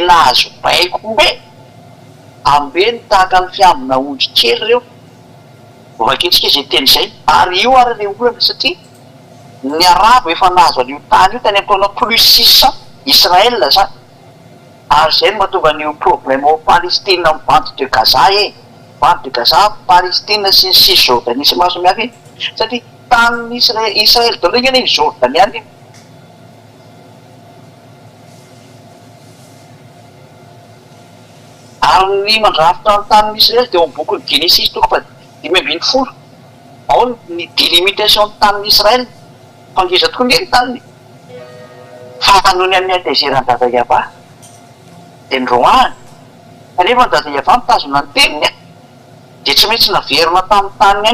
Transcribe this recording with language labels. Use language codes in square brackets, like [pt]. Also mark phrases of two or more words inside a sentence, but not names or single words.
[mg] nahazo baiko hoe ambeny tahaka ny fiambina ondry kely ireo vaketsika izay teny izay ary io ary le olana satria ny arabo efa nahazo an'io tany io tany amtaona plus 600 Israel zany ary zay no mahatonga an'io problème ao Palestine amin'ny [fr] bande de Gaza bande de Gaza [mg] Palestine sy ny Cisjordanie sy maro samihafa iny satria tanin'ny Israel daholo iny Jordanie any ary ny mandrafitra ny tanin'ny Israel dia ao amin'ny boky ny Genesis toko fa 5:20 ao ny délimitation ny tanin'ny Israel fangeza tokoa ny taniny fa noho ny amin'ny antezeran'ny dada Iavà dia nyroany kanefa ny dada Iavà mitazona ny teniny dia tsy maintsy naverina tamin'ny taniny